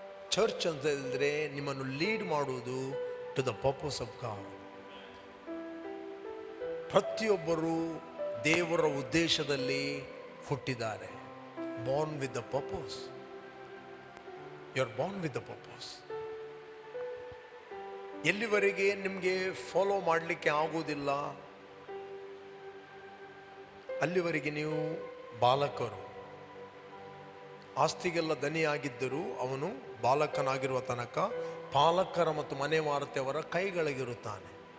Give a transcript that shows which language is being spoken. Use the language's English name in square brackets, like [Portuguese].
[Kannada] Church ಅಂತ ಹೇಳಿದ್ರೆ ನಿಮ್ಮನ್ನು ಲೀಡ್ ಮಾಡುವುದು [English] To the purpose of God. [Kannada] ಪ್ರತಿಯೊಬ್ಬರು ದೇವರ ಉದ್ದೇಶದಲ್ಲಿ ಹುಟ್ಟಿದ್ದಾರೆ. [English] born with the purpose. You're born with the purpose. [Kannada] ಎಲ್ಲಿವರೆಗೆ ನಿಮಗೆ ಫಾಲೋ ಮಾಡಲಿಕ್ಕೆ ಆಗುವುದಿಲ್ಲ ಅಲ್ಲಿವರೆಗೆ ನೀವು ಬಾಲಕರು. ಆಸ್ತಿಗೆಲ್ಲ ದನಿಯಾಗಿದ್ದರೂ ಅವನು ಬಾಲಕನಾಗಿರುವ ತನಕ ಪಾಲಕರ ಮತ್ತು ಮನೆ ಮಾರುತೆಯವರ ಕೈಗಳಿಗಿರುತ್ತಾನೆ.